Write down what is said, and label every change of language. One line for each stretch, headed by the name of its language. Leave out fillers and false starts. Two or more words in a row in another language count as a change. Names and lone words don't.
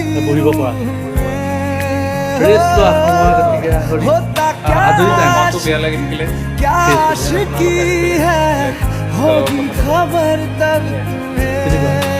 Assamese: বহিব পৰা ৰেষ্ট লোৱা সময় গতিকে
Hindi: होता क्या
Assamese: আজৰি টাইম মনটো বেয়া লাগি থাকিলে
Hindi: क्या आशिकी है होगी खबर तब तुम्हें